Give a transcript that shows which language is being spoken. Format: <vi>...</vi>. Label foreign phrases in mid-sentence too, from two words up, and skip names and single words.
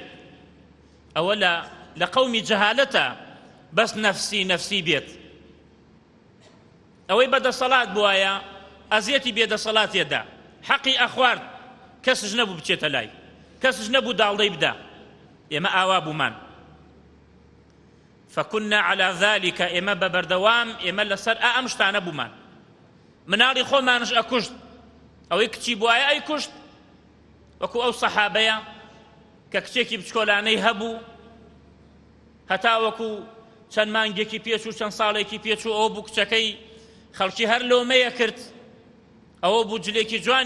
<ckb>ئەوە لە قەومی جەهالەتە، بەس نەفسی بێت. ئەوەی بەدەسەڵات بوایە ئەزیەتی بێدەسەڵاتێدا، حەقی ئەخوارد، کەسش نەبوو بچێتە لای، کەسش نەبوو داڵدەی بدا. ئێمە ئاوا بوومان.</ckb> <ar>فكنا على ذلك،</ar> <ckb>ئێمە بەبەردەوام ئێمە لەسەر ئەم شتانە بوومان. مناڵی خۆمانش ئەکوشت، ئەوەی کچی بوایە ئەیکوشت، وەکو ئەو سەحابەیە کە کچێکی بچکۆلانەی هەبوو هەتاوەکو چەند مانگێکی پێچ و چەند ساڵێکی پێچ و ئەوە بوو کچەکەی خەڵکی هەر لۆمەیە کرد ئەوە بوو جلێکی جوانی</ckb>